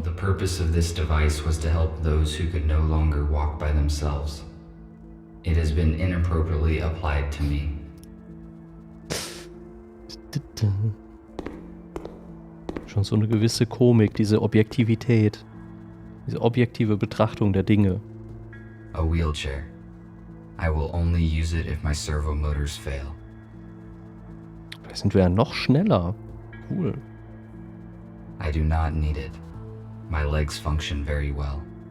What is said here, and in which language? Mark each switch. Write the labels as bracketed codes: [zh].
[en] The purpose of this device was to help those who could no longer walk by themselves. It has been inappropriately applied to me. [de] Schon so eine gewisse Komik, diese Objektivität. Diese objektive Betrachtung der Dinge. [en] A wheelchair. I will only use it if my servo motors fail. [de] Vielleicht sind wir ja noch schneller. Cool. [en] I do not need it. My legs function very well.